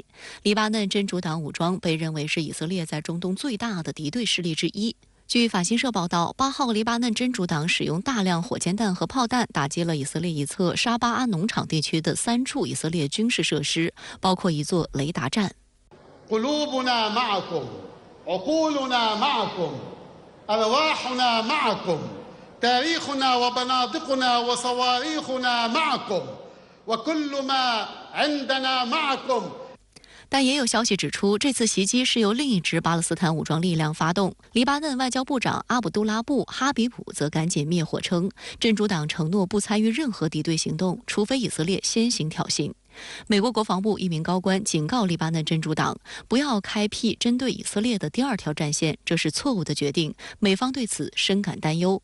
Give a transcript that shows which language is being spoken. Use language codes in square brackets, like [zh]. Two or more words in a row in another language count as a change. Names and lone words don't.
[zh] 黎巴嫩真主党武装被认为是以色列在中东最大的敌对势力之一。据法新社报道，8号黎巴嫩真主党使用大量火箭弹和炮弹打击了以色列一侧沙巴阿农场地区的3处以色列军事设施，包括一座雷达站。 [ar] أرواحنا معكم تاريخنا وبنادقنا وصواريخنا معكم وكل ما عندنا معكم。 [zh] 但也有消息指出，这次袭击是由另一支巴勒斯坦武装力量发动。黎巴嫩外交部长阿卜杜拉布·哈比卜则赶紧灭火称，真主党承诺不参与任何敌对行动，除非以色列先行挑衅。美国国防部一名高官警告黎巴嫩真主党，不要开辟针对以色列的第2条战线，这是错误的决定，美方对此深感担忧。